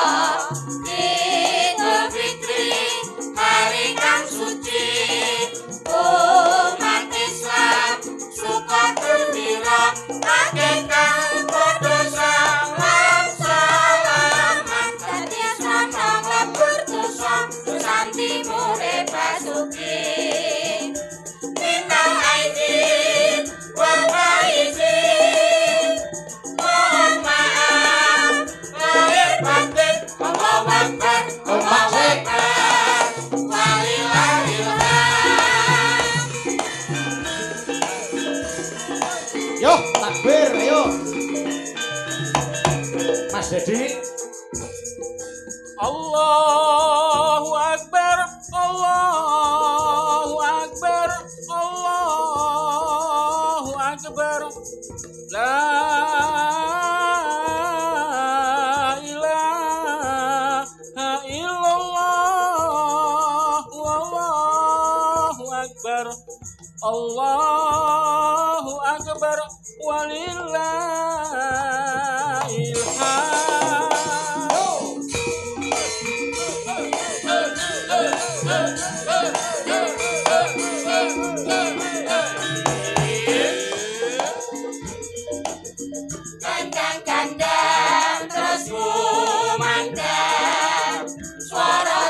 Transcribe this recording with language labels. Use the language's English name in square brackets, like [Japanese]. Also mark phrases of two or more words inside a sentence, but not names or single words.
[Javanese] Idul Fitri hari kang suci, umat Islam [Indonesian] suka gembira, [Javanese] akeh kang padha salam-salaman, dadi asrama lebur dosa, dosan timure basuki. [Arabic] من العائدين والفائزين, [Indonesian] mohon maaf lahir batin, [Arabic] الله أكبر، الله أكبر، ولله الحمد. [Javanese] Yo, takbir, ayo. Mas Dedi. [Arabic] الله أكبر، الله أكبر، الله أكبر. لا إله إلا الله، الله أكبر، الله أكبر، ولله الحمد. [Javanese] Kandang-kandang terus kumandang, suara